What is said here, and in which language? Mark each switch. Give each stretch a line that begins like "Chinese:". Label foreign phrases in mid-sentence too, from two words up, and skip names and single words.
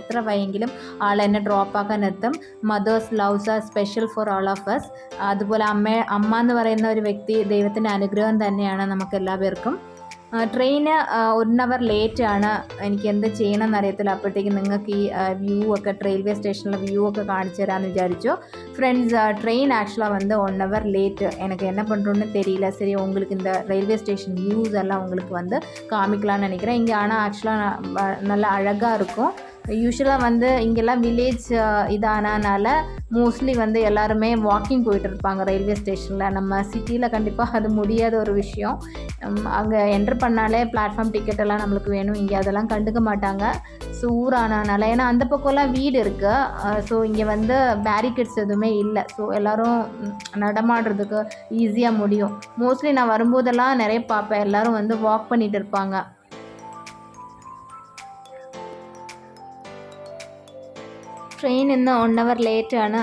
Malayalam: എത്ര വൈകിലും ആൾ എന്നെ ഡ്രോപ്പാക്കാൻ എത്തും.
English: Mother's loves are special for all of us.
Malayalam: അതുപോലെ അമ്മ എന്ന് പറയുന്ന ഒരു വ്യക്തി ദൈവത്തിൻ്റെ അനുഗ്രഹം തന്നെയാണ് നമുക്ക് എല്ലാവർക്കും. ട്രെയിന് 1
English: hour late
Malayalam: ആണ്. എനിക്ക് എന്ത് ചെയ്യണമെന്ന് അറിയത്തില്ല. അപ്പോഴത്തേക്കും നിങ്ങൾക്ക് ഈ വ്യൂ ഒക്കെ, റെയിൽവേ സ്റ്റേഷനിലെ വ്യൂ ഒക്കെ കാണിച്ചു തരാമെന്ന് വിചാരിച്ചു.
Tamil: ஃப்ரெண்ட்ஸ், ட்ரெயின் ஆக்சுவலாக வந்து 1
English: hour late.
Tamil: எனக்கு என்ன பண்ணுறோன்னு தெரியல. சரி, உங்களுக்கு இந்த ரயில்வே ஸ்டேஷன் வியூஸ் எல்லாம் உங்களுக்கு வந்து காமிக்கலான்னு நினைக்கிறேன். இங்கே ஆனால் ஆக்சுவலாக நல்லா அழகாக இருக்கும். யூஸ்வலாக வந்து இங்கெல்லாம் வில்லேஜ் இதானனால மோஸ்ட்லி வந்து எல்லாருமே வாக்கிங் போயிட்டு இருப்பாங்க ரயில்வே ஸ்டேஷனில். நம்ம சிட்டியில் கண்டிப்பாக அது முடியாத ஒரு விஷயம். அங்கே என்ட்ரு பண்ணாலே
English: platform ticket
Tamil: எல்லாம் நம்மளுக்கு வேணும். இங்கே அதெல்லாம் கண்டுக்க மாட்டாங்க ஊரானனால. ஏன்னா அந்த பக்கம்லாம் வீடு இருக்குது. ஸோ இங்கே வந்து பேரிகேட்ஸ் எதுவுமே இல்லை. ஸோ எல்லோரும் நடமாடுறதுக்கு ஈஸியாக முடியும். மோஸ்ட்லி நான் வரும்போதெல்லாம் நிறைய பார்ப்பேன், எல்லோரும் வந்து வாக் பண்ணிகிட்டு இருப்பாங்க.
Malayalam: ട്രെയിൻ ഇന്ന് 1 hour ലേറ്റാണ്.